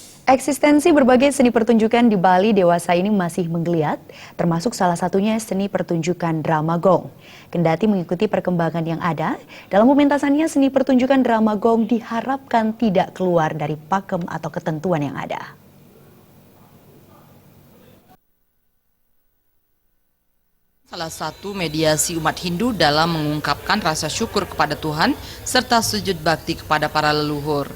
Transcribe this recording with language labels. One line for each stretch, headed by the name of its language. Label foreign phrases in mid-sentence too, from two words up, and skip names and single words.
Indonesian: Eksistensi berbagai seni pertunjukan di Bali dewasa ini masih menggeliat, termasuk salah satunya seni pertunjukan drama gong. Kendati mengikuti perkembangan yang ada, dalam pementasannya seni pertunjukan drama gong diharapkan tidak keluar dari pakem atau ketentuan yang ada. Salah satu mediasi umat Hindu dalam mengungkapkan rasa syukur kepada Tuhan serta sujud bakti kepada para leluhur.